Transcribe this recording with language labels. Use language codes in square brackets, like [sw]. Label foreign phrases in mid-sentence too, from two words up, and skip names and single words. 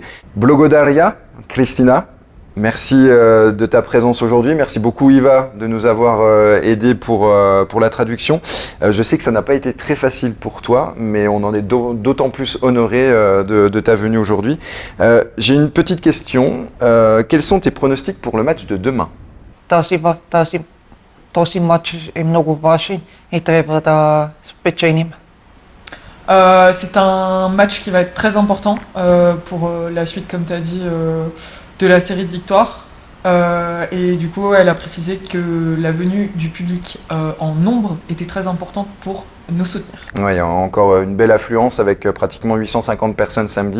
[fr] Blogodaria, Christina, merci de ta présence aujourd'hui. Merci beaucoup Iva de nous avoir aidés pour la traduction. Je sais que ça n'a pas été très facile pour toi, mais on en est d'autant plus honoré de ta venue aujourd'hui. J'ai une petite question. Quels sont tes pronostics pour le match de demain? [bg] Този матч е много важен и трябва да спечелим. [fr] C'est un match qui va être très important pour la suite, comme tu as dit, de la série de victoires. Et du coup, elle a précisé que la venue du public en nombre était très importante pour nous soutenir. Ouais, il y a encore une belle affluence avec pratiquement 850 personnes samedi.